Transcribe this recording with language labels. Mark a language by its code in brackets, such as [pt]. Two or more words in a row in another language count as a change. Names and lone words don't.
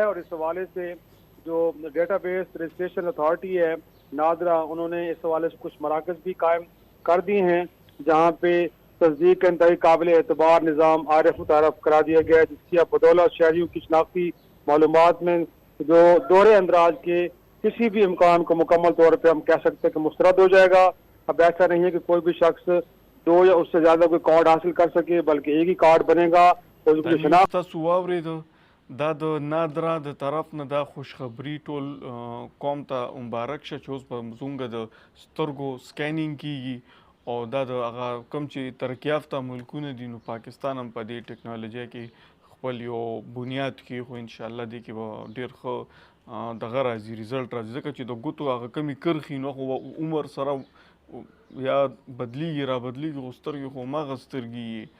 [ur] اور اس حوالے سے جو ڈیٹا بیس رجسٹریشن اتھارٹی ہے نادرا، انہوں نے اس حوالے سے کچھ مراکز بھی قائم کر دیے ہیں جہاں پہ تصدیق کا انتہائی قابل اعتبار نظام آئرس متعارف کرا دیا گیا ہے، جس کی اب بدولت شہریوں کی شناختی معلومات میں جو دور اندراج کے کسی بھی امکان کو مکمل طور پہ ہم کہہ سکتے ہیں کہ مسترد ہو جائے گا۔ اب ایسا نہیں ہے کہ کوئی بھی شخص دو یا اس سے زیادہ کوئی کارڈ حاصل کر سکے، بلکہ ایک ہی کارڈ بنے گا اور اس کی شناخت [ps] دا د نادرا د طرف نه دا خوشخبری ټول قوم ته مبارک شه چې اوس به زموږ د سترګو سکینینګ کیږي او دا د هغه کوم چې ترقي یافته ملکونه دي نو پاکستان هم په دې ټیکنالوژي کې خپل یو بنیاد کې خو انشاءالله دې کې به ډېر ښه دغه راځي، ریزلټ راځي، ځکه چې د ګوتو هغه کمې کرښې نو خو عمر سره یا بدلیږي را بدلیږي، خو سترګې خو هماغه سترګې.